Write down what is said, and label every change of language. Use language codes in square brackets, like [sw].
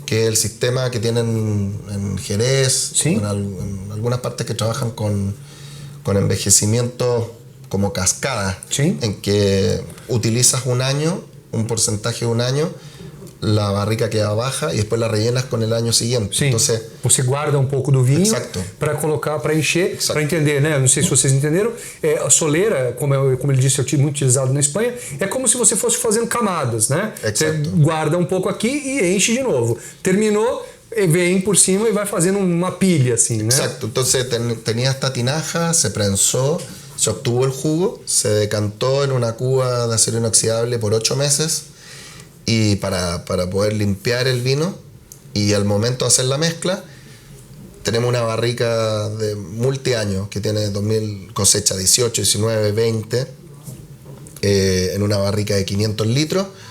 [es] que es el sistema que tienen en Jerez, Sí. en algunas partes que trabajan con envejecimiento como cascada, Sí. en que utilizas un porcentaje de un año, la barrica queda baja y después la rellenas con el año siguiente. [pt] Sim, [es] Entonces, [pt] você guarda um pouco do vinho Exato. para colocar, para encher, Exato. para entender, né? Não sei se vocês entenderam. A soleira, como ele disse, é muito utilizado na Espanha, é como se você fosse fazendo camadas, né? Você Exato. guarda um pouco aqui e enche de novo. Terminou, vem por cima e vai fazendo uma pilha, assim, né? [es] exacto. Entonces tenía esta tinaja, se prensó, se obtuvo el jugo, se decantó en una cuba de acero inoxidable por 8 meses y para poder limpiar el vino, y al momento de hacer la mezcla tenemos una barrica de multiaños que tiene 2000 cosecha 18, 19, 20 en una barrica de 500 litros.